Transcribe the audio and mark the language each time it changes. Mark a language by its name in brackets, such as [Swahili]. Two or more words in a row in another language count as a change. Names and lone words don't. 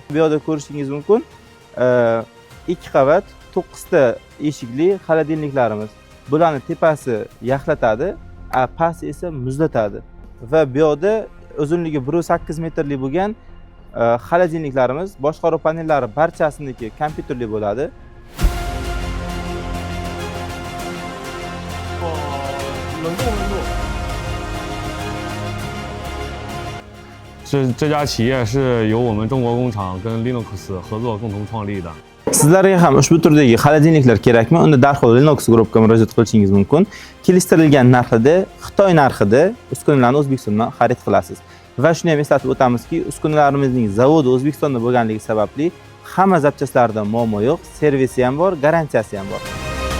[Uzbek] Bu yerda ko'rishingiz mumkin, 2 qavat 9 ta eshikli xolodilniklarimiz. Bularning tepasi yaxlatadi, pasti esa muzlatadi. Va bu yerda uzunligi 1,8 metrlik bo'lgan xolodilniklarimiz, boshqaruv panellari barchasiniki kompyuterli bo'ladi. [Chinese] 冷冻温度。这家企业是由我们中国工厂跟 Linux 合作共同创立的。 [Uzbek] Sizlarga ham ushbu turdagi xolodilniklar kerakmi? Unda darhol Linux guruhiga murojaat qilishingiz mumkin. Kelishtirilgan narxida, Xitoy narxida uskunalarni O'zbekistondan xarid qilasiz. Va shuni ham eslatib o'tamizki, uskunalarimizning zavodi O'zbekistonda bo'lganligi sababli hamma zapchastlarida muammo yo'q, servisi ham bor, garantiyasi ham bor.